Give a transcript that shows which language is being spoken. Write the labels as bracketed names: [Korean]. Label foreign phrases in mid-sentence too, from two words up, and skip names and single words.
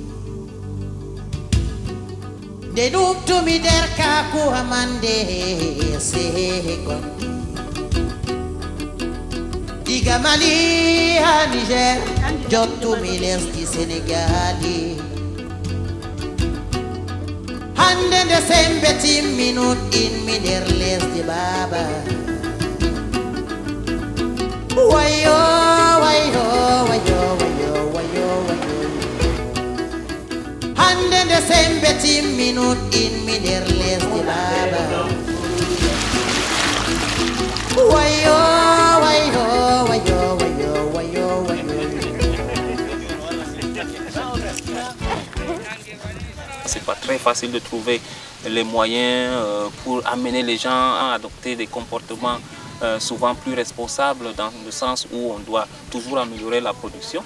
[Fula] De nuptu mi derka ku hamande se kondi. Diga Mali ha Niger, jottu mi lesdi Senegali. Hande de sembe timminut in mi der lesdi baba. Wayo, wayo, wayo, wayo, wayo, wayo. Hande de sembe timminut in mi der lesdi baba. Wayo, wayo, wayo, wayo, wayo, wayo. [French] C'est pas très facile de trouver les moyens pour amener les gens à adopter des comportements souvent plus responsables, dans le sens où on doit toujours améliorer la production.